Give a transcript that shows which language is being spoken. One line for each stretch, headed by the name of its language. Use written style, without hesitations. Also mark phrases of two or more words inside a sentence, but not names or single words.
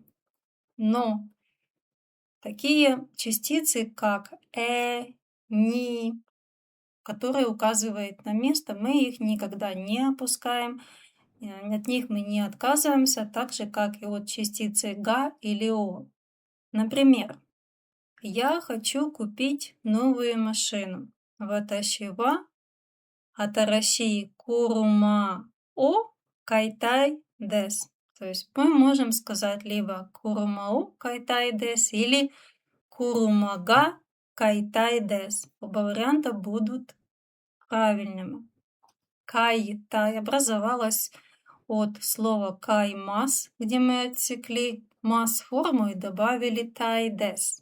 Russian: Но такие частицы, как ни, которые указывают на место, мы их никогда не опускаем, от них мы не отказываемся, так же, как и от частицы га или о. Например, я хочу купить новую машину.
Japanese: 私は新しい車を買いたいです.
Russian: То есть мы можем сказать либо
Japanese: 車を買いたいです
Russian: или
Japanese: 車が買いたいです.
Russian: Оба варианта будут правильными. Кайтай образовалась от слова каймас, где мы отсекли мас-форму и добавили тайдес.